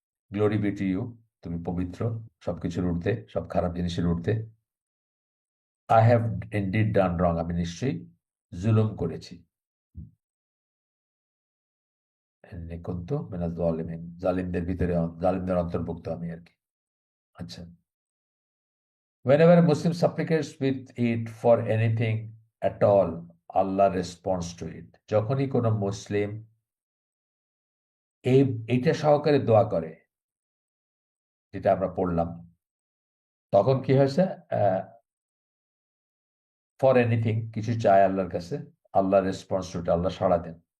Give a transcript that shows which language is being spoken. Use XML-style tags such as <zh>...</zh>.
<en>glory be to you,</en> <bn>তুমি পবিত্র সবকিছুর ঊর্ধ্বে, সব খারাপ জিনিসের ঊর্ধ্বে।</bn> <en>I have indeed done wrong,</en> <bn>আমি নিশ্চয়ই জুলুম করেছি। কিন্তু</bn> <ar>মিনাজ জালিমিন,</ar> <bn>জালিমদের ভিতরে, জালিমদের অন্তর্ভুক্ত আমি আর কি।</bn> <en>আচ্ছা, whenever a Muslim supplicates with it for anything at all, Allah responds to it.</en> <bn>যখনই কোনো মুসলিম এই এইটা সহকারে দোয়া করে, যেটা আমরা পড়লাম, তখন কি হয়েছে?</bn> <en>for anything,</en> <bn>কিছু চায় আল্লাহর কাছে, আল্লাহ</bn> <en>responds to it,</en> <bn>আল্লাহ সাড়া দেন।</bn>